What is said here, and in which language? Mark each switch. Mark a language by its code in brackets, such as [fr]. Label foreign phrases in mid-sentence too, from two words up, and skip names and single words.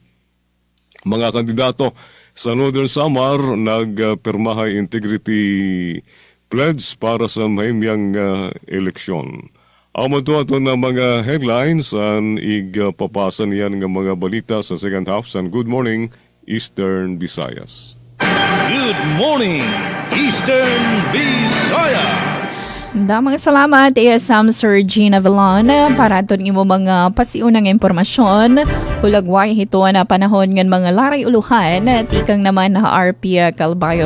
[war] Mga kandidato sa Northern Samar nagpermahay integrity pledge para sa mahimyang eleksyon. Amo to ato na mga headlines ang igpapasa niyan nga mga balita sa [en] second half [war] sa Good Morning Eastern Visayas. [en] Good morning, Eastern Visayas! [war] Damang salamat, ASM Sir Gina Villan, para aton imo mga pasiunang impormasyon. Hulagway hito na panahon ng mga laray uluhan, tikang naman na RP Calbayog.